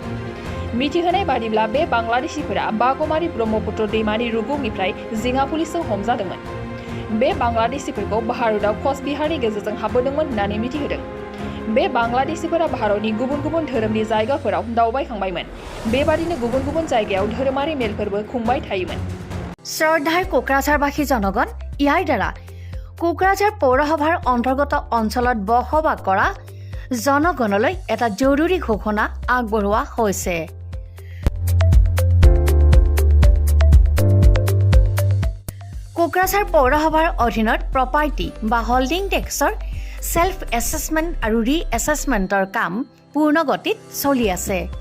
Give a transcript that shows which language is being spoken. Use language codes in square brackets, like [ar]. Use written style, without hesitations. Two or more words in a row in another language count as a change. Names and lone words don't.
[brx] मिथिहोनाय बादिब्ला बे बांलादेशिफोरा बागमारि ब्रह्मपुत्र दैमानि रुगुंनिफ्राय जिङा पुलिसजों हमजादोंमोन। बे बांलादेशिफोरखौ भारतआव कचबिहारनि गेजेरजों हाबबोदोंमोन होननानै मिथिहोदों। बे बांलादेशिफोरा भारतनि गुबुन गुबुन धोरोमनि जायगाफोराव दावबायखांबायमोन। बेबादिनो गुबुन गुबुन जायगायाव धोरोमारि मेलफोरबो खुंबाय थायोमोन। [as] শ্ৰদ্ধাৰ কোকৰাঝাৰবাসী জনগণ, ইয়াৰ দ্বাৰা কোকৰাঝাৰ পৌৰসভাৰ অন্তৰ্গত অঞ্চলত বসবাস কৰা জনগণলৈ এটা জৰুৰী ঘোষণা আগবঢ়োৱা হৈছে। কোকৰাঝাৰ পৌৰসভাৰ অধীনত প্ৰপাৰ্টি বা হোল্ডিং টেক্সৰ সেল্ফ এছেছমেণ্ট আৰু ৰি এছেছমেণ্টৰ কাম পূৰ্ণ গতিত চলি আছে।